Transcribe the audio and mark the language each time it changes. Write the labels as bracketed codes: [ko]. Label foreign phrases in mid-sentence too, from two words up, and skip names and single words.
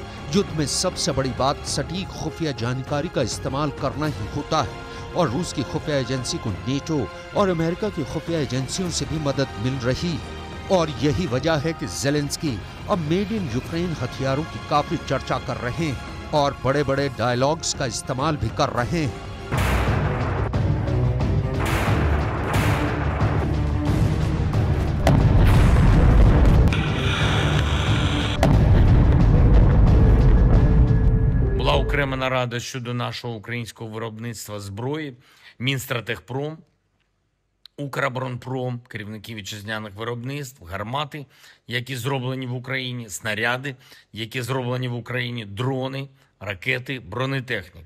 [hi] युद्ध में सबसे बड़ी बात सटीक खुफिया जानकारी का इस्तेमाल करना ही होता है, और रूस की खुफिया एजेंसी को नेटो और अमेरिका की खुफिया एजेंसियों से भी मदद मिल रही है। और यही वजह है कि ज़ेलेंस्की अब [en] made in [hi] यूक्रेन हथियारों की काफी चर्चा कर रहे हैं और बड़े बड़े डायलॉग्स का इस्तेमाल भी कर रहे हैं। [uk] Окрема нарада щодо нашого українського виробництва зброї, Мінстратегпром, Укроборонпром, керівники вітчизняних виробництв, гармати, які зроблені в Україні, снаряди, які зроблені в Україні, дрони, ракети, бронетехніка.